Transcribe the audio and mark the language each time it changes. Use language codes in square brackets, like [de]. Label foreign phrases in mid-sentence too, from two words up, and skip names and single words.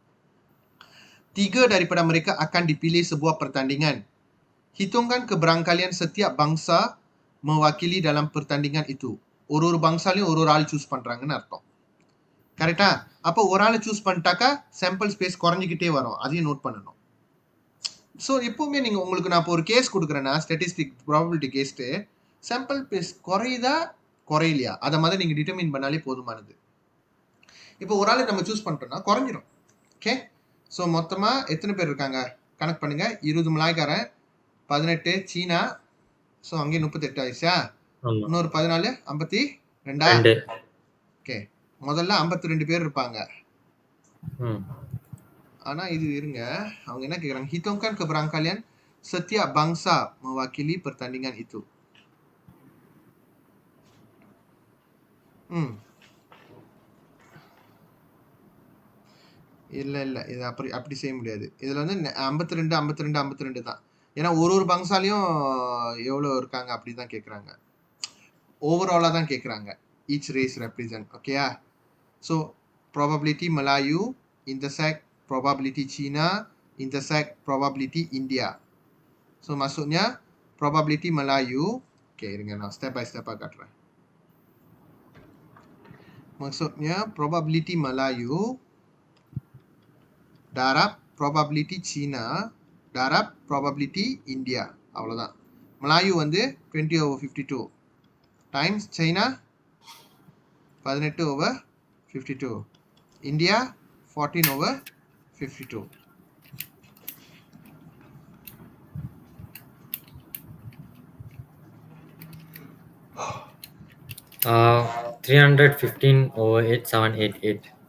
[ms] 3 daripada mereka akan dipilih sebuah pertandingan. Hitungkan keberangkalian setiap bangsa mewakili dalam pertandingan itu. [ta] ஒரு பங்சாலையும் ஒரு ஆள் சூஸ் பண்றாங்கன்னு அர்த்தம். கரெக்டா? அப்போ ஒரு ஆளை சூஸ் பண்ணிட்டாக்கா [en] sample space [ta] குறைஞ்சிக்கிட்டே வரும், அதையும் நோட் பண்ணணும். ஸோ எப்பவுமே நீங்க உங்களுக்கு நான் இப்போ ஒரு கேஸ் கொடுக்குறேன்னா, [en] statistic probability [ta] கேஸ்ட்டு, [en] sample space [ta] குறையுதா குறையிலையா அதை மாதிரி நீங்க டிட்டர்மின் பண்ணாலே போதுமானது. இப்போ ஒரு ஆளை நம்ம சூஸ் பண்ணிட்டோம்னா குறைஞ்சிரும். [en] okay, so [ta] மொத்தமா எத்தனை பேர் இருக்காங்க கணக்கு பண்ணுங்க. 20 மலாய்க்காரன், 18 சீனா, ஸோ அங்கேயே 38 ஆயிடுச்சா? இன்னொரு 14 52. ஓகே, முதல்ல 52 பேர் இருப்பாங்க. ஆனா இது இருங்க, அவங்க என்ன கேக்குறாங்க? [ms] Hitungkan keberangkalian setiap bangsa mewakili pertandingan itu. [ta] இல்ல இல்ல, இது அப்படி செய்ய முடியாது. இதுல வந்து 52 52 52 தான். ஏன்னா ஒரு பங்சாலையும் எவ்வளவு இருக்காங்க அப்படிதான் கேக்குறாங்க, ஓவராலா தான் கேக்குறாங்க. [en] each race represent. [ta] ஓகேயா? [en] ஸோ probability Melayu intersect probability Cina intersect probability India. [ms] So maksudnya probability Melayu, [ta] okay, இருங்க நான் [en] step by step [ta] காட்டுறேன். [ms] Maksudnya probability Melayu darab probability Cina darab probability India. [ta] அவ்வளவுதான். Melayu வந்து 20/52 times China 18/52, India 14/52. 315/8788.